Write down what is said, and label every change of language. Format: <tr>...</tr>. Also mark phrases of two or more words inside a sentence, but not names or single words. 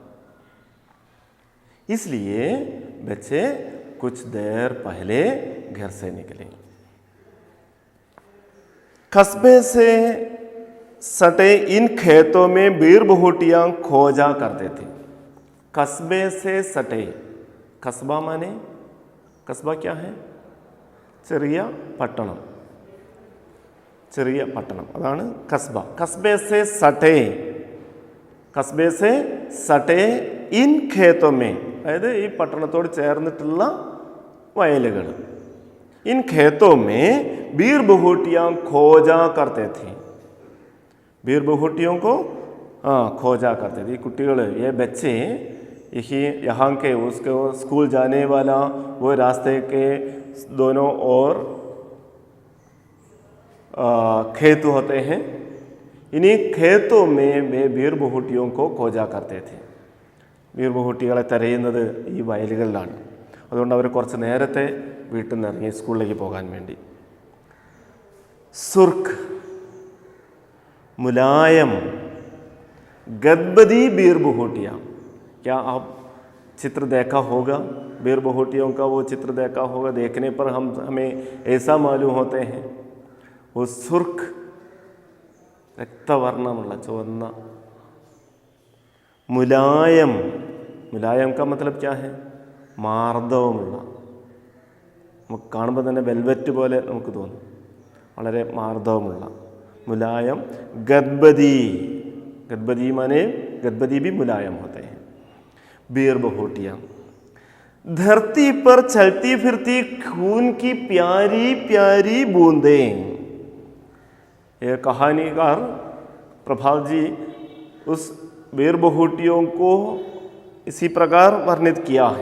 <hi>इसलिए बच्चे कुछ देर पहले घर से निकले। कस्बे से सटे इन खेतों में वीर बहुटियां खोजा करते थे। कस्बे से सटे, कस्बा माने, कस्बा क्या है?</hi> <ml>ചെറിയ പട്ടണം, ചെറിയ പട്ടണം, അതാണ് കസ്ബ.</ml> <hi>कस्बे से सटे, कस्बे से सटे इन खेतों में,</hi> <ml>അതായത് ഈ പട്ടണത്തോട് ചേർന്നിട്ടുള്ള വയലുകൾ.</ml> <hi>इन खेतों में वीर बहुटियां खोजा करते थे। वीर बहुटियों को खोजा करते थे। कुटिകൾ, ये बच्चे यही यहाँ के उसके स्कूल जाने वाला वो रास्ते के दोनों ओर खेत होते हैं। इन्हीं खेतों में वे वीर बहुटियों को खोजा करते थे.</hi> <ml>വീർ ബഹുട്ടികളെ തിരയുന്നത് ഈ വയലുകളിലാണ്. അതുകൊണ്ട് അവർ കുറച്ച് നേരത്തെ വീട്ടിൽ നിന്ന് ഇറങ്ങി സ്കൂളിലേക്ക് പോകാൻ വേണ്ടി.</ml> <hi>सुर्ख, मुलायम, गदबदी बीर बहुटियाँ. क्या आप चित्र देखा होगा? बीर बहुटियों का वो चित्र देखा होगा. देखने पर हमें ऐसा मालूम होते हैं वो सुर्ख</hi> <ml>രക്തവർണ്ണമുള്ള ചുവന്ന.</ml> <hi>मुलायम, मुलायम का मतलब क्या है?</hi> <ml>മാർദ്ദവമുള്ള. നമുക്ക് കാണുമ്പോൾ തന്നെ വെൽവെറ്റ് പോലെ നമുക്ക് തോന്നും, വളരെ മാർദ്ദവമുള്ള.</ml> <hi>मुलायम. गदबदी, गदबदी माने गदबदी भी मुलायम होते हैं. बीर बहुटियाँ धरती पर चलती फिरती खून की प्यारी प्यारी बूंदें. यह कहानीकार प्रभात जी उस बीर बहुटियों को इसी प्रकार वर्णित किया है.</hi>